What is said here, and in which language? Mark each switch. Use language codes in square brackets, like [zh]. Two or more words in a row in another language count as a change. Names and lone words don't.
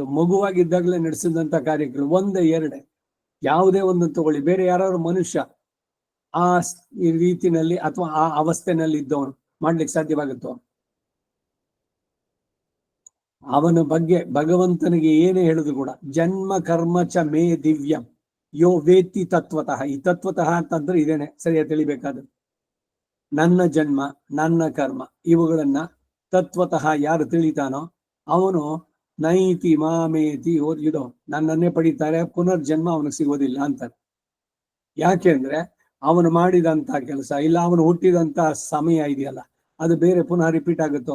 [kn] ಮಗುವಾಗಿದ್ದಾಗಲೇ ನಡೆಸಿದಂತ ಕಾರ್ಯಗಳು ಒಂದೇ ಎರಡೇ, ಯಾವುದೇ ಒಂದು ತಗೊಳ್ಳಿ, ಬೇರೆ ಯಾರು ಮನುಷ್ಯ ಆ ರೀತಿನಲ್ಲಿ ಅಥವಾ ಆ ಅವಸ್ಥೆನಲ್ಲಿ ಇದ್ದವನು ಮಾಡ್ಲಿಕ್ಕೆ ಸಾಧ್ಯವಾಗುತ್ತೋ? ಅವನ ಬಗ್ಗೆ ಭಗವಂತನಿಗೆ ಏನೇ ಹೇಳಿದ್ರು ಕೂಡ [sa] ಜನ್ಮ ಕರ್ಮ ಚ ಮೇ ದಿವ್ಯಂ ಯೋ ವೇತ್ತಿ ತತ್ವತಃ. [kn] ಈ ತತ್ವತಃ ಅಂತಂದ್ರೆ ಇದೇನೆ ಸರಿಯಾಗಿ ತಿಳಿಬೇಕಾದ್ರೆ, ನನ್ನ ಜನ್ಮ ನನ್ನ ಕರ್ಮ ಇವುಗಳನ್ನ ತತ್ವತಃ ಯಾರು ತಿಳಿತಾನೋ ಅವನು [sa] ನೈತಿ ಮಾಮೇತಿ [kn] ಇದು ನನ್ನನ್ನೇ ಪಡಿತಾರೆ, ಪುನರ್ಜನ್ಮ ಅವನಿಗೆ ಸಿಗೋದಿಲ್ಲ ಅಂತಾರೆ. ಯಾಕೆಂದ್ರೆ ಅವನು ಮಾಡಿದಂತ ಕೆಲಸ ಇಲ್ಲ, ಅವನು ಹುಟ್ಟಿದಂತ ಸಮಯ ಇದೆಯಲ್ಲ ಅದು ಬೇರೆ ಪುನಃ ರಿಪೀಟ್ ಆಗುತ್ತೋ.